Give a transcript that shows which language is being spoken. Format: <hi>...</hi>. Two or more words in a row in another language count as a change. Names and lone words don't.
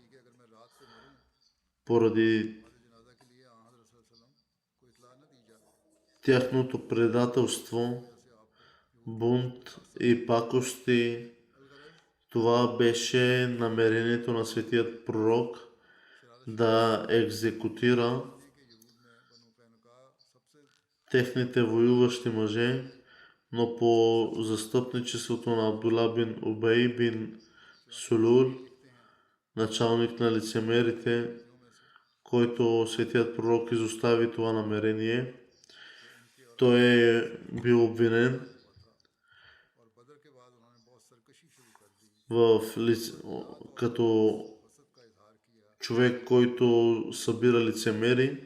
<bg>поради тяхното предателство, бунт и пакости, това беше намерението на светият пророк да екзекутира техните воюващи мъже, но по застъпничеството на Абдула бин Убей бин Сулул, началник на лицемерите, който светият пророк изостави това намерение, той е бил обвинен като човек, който събира лицемери.</bg>